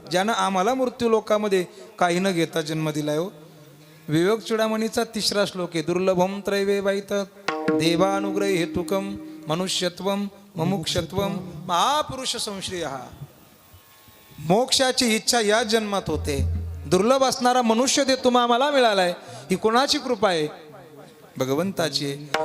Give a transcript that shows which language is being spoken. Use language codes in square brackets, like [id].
[mr] ज्यानं आम्हाला मृत्यू लोकामध्ये काही न घेता जन्म दिलाय हो. विवेक चुडामणीचा 3रा श्लोक आहे. [sa] दुर्लभम त्रैवेवाईत देवानुग्रह हेतुकम मनुष्यत्वम मुमुक्षत्वम महापुरुष संश्रय. [mr] मोक्षाची इच्छा या जन्मात होते. दुर्लभ असणारा मनुष्य दे तुम्हा आम्हाला मिळालाय. ही कोणाची कृपा आहे? भगवंताची आहे.